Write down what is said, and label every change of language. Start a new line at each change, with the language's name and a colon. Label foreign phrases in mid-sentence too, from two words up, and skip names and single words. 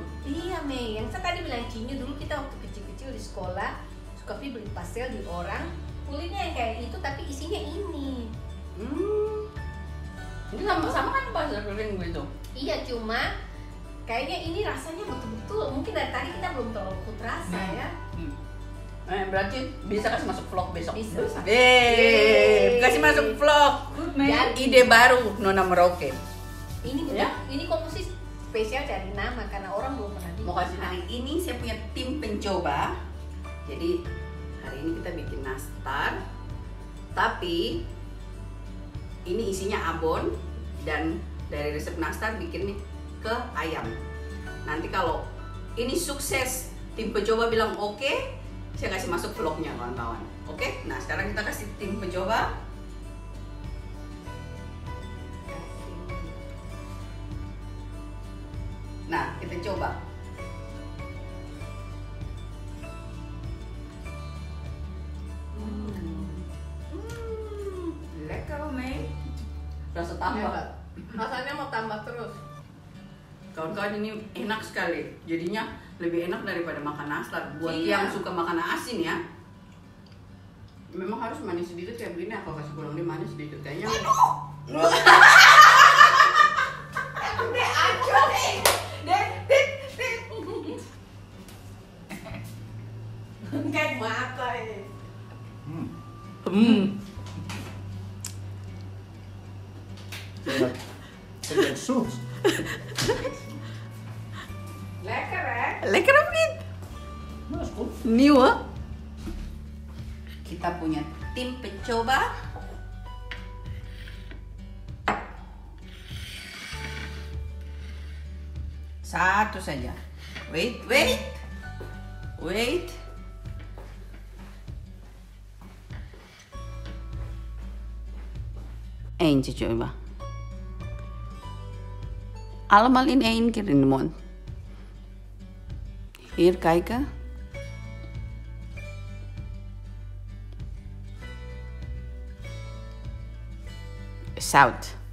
Indonesian: Iya Mei, yang saya tadi bilang Cinya dulu kita waktu kecil-kecil di sekolah suka beli pastel di orang, kulitnya yang kayak itu tapi isinya ini. Ini sama-sama kan pastel kering gitu. Iya, cuma kayaknya ini rasanya betul-betul mungkin dari tadi kita belum terlalu rasa ya. Berarti bisa kasih masuk vlog besok. Bisa. Kasih masuk vlog.
Dutch: Goed mee.
Indonesian: Dan Ide baru Nona Merauke. ini Ya? ini komposisi spesial dari nama karena orang belum pernah Mau kasih hari ini saya punya tim pencoba. Jadi hari ini kita bikin nastar. Tapi ini isinya abon dan dari resep nastar bikin ke ayam. Nanti kalau ini sukses, tim pencoba bilang oke, saya kasih masuk vlognya kawan-kawan. Oke, nah sekarang kita kasih tim pencoba. Nah, kita coba.
Dutch: Lekker hoor mee.
Indonesian: Rasa tambah. Rasanya mau tambah terus. Kawan-kawan ini enak sekali. Jadinya lebih enak daripada makan nastar. Buat Iya. yang suka makan asin ya. Memang harus manis sedikit kayak begini. Aku kasih kurang dia manis sedikit kayaknya. Kayak mata ini.
Dutch: Kijk, zoet. Lekker hè? Lekker of niet? Nou, is goed. Nieuw hè?
Indonesian: Kita punya tim pencoba. Satu saja. Wait. Eentje coba.
Dutch: Allemaal in één keer in de mond. Hier kijken. Zout.